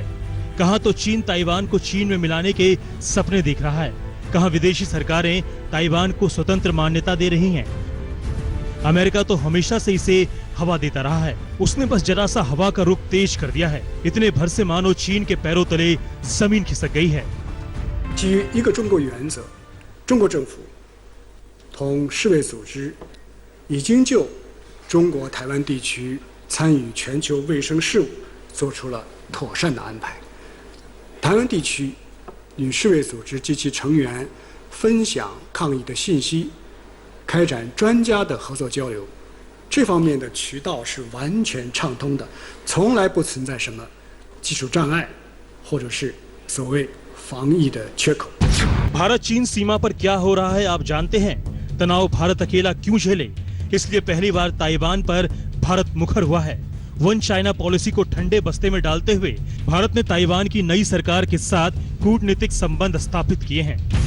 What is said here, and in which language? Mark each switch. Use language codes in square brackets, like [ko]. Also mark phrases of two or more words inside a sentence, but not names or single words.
[hi] कहां तो चीन ताइवान को चीन में मिलाने के सपने देख रहा है, कहां विदेशी सरकारें ताइवान को स्वतंत्र मान्यता दे रही हैं। अमेरिका तो हमेशा से इसे हवा देता रहा है। उसने बस जरा सा हवा का रुख तेज कर दिया है। इतने भर से मानो चीन के पैरों तले जमीन खिसक गई है। [zh] 基于一个中国原则，中国政府同世卫组织已经就中国台湾地区参与全球卫生事务做出了妥善的安排。台湾地区与世卫组织及其成员分享抗疫的信息，开展专家的合作交流，这方面的渠道是完全畅通的，从来不存在什么技术障碍，或者是所谓防疫的缺口。 [hi] भारत चीन सीमा पर क्या हो रहा है आप जानते हैं? तनाव भारत अकेला क्यों झेले? इसलिए पहली बार ताइवान पर भारत मुखर हुआ है। [en] One China policy [hi] को ठंडे बस्ते में डालते हुए भारत ने ताइवान की नई सरकार के साथ कूटनीतिक संबंध स्थापित किए हैं।